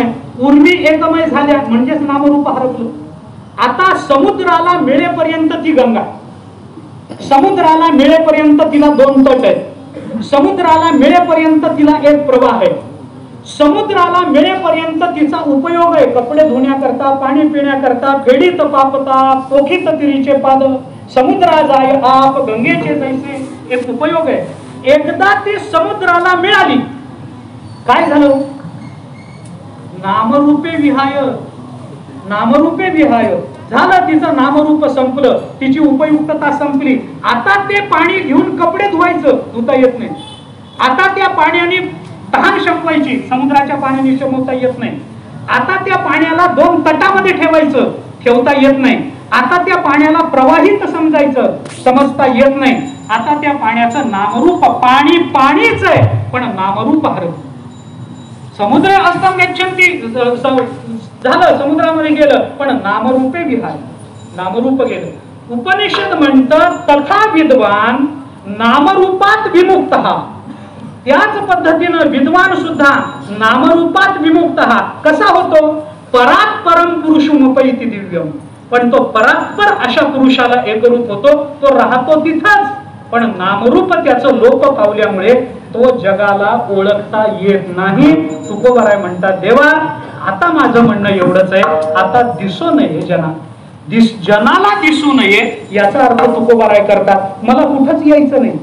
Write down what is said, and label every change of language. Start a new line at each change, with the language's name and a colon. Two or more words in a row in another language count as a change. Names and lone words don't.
Marathi: उर्मी एकमय झाल्या म्हणजेच नामरूप हरपलं. आता समुद्राला मिळेपर्यंत ती गंगा, समुद्राला मिळेपर्यंत तिला 2 तट आहेत. समुद्राला मिळेपर्यंत तिला एक प्रवाह आहे. समुद्राला मिळेपर्यंत तिचा उपयोग आहे कपडे धुण्याकरता, पाणी पिण्याकरता, फेडीत पापता, पोखीत तिरीचे पाद, समुद्रा जाय आप गंगेचे जैसे एक उपयोग आहे. एकदा ती समुद्राला मिळाली काय झालं?
Sanskrit: नामरूपे विहाय. नामरूपे विहाय झालं.
Marathi: तिचं नामरूप संपलं, तिची उपयुक्तता संपली. आता ते पाणी घेऊन कपडे धुता येत नाही. आता त्या पाण्याने तहान शमवायची, समुद्राच्या पाण्याने शमवता येत नाही. आता त्या पाण्याला 2 तटामध्ये ठेवता येत नाही. आता त्या पाण्याला प्रवाहित समजता येत नाही. आता त्या पाण्याचं नामरूप पाणीच आहे पण नामरूप हरवलं.
Sanskrit: समुद्र अस्तं गच्छन्ति
Marathi: झालं, समुद्रामध्ये गेलं, पण
Sanskrit: नामरूपे विहार,
Marathi: नामरूप गेलं. उपनिषद म्हणतं
Sanskrit: तथा विद्वान नामरूपात विमुक्त.
Marathi: त्याच पद्धतीनं विद्वान सुद्धा नामरूपात विमुक्त कसा होतो?
Sanskrit: परात परम पुरुषमुपैति दिव्यम.
Marathi: पण तो परात्पर अशा पुरुषाला एकरूप होतो, तो राहतो तिथंच, पण नामरूप त्याचं लोप पावल्यामुळे तो जगाला ओळखता येत नाही. तुकोबाराय म्हणतात, देवा आता माझं म्हणणं एवढंच आहे, आता दिसू नये जनाला दिसू नये, याचा अर्थ तुकोबाराय करतात मला कुठंच यायचं नाही.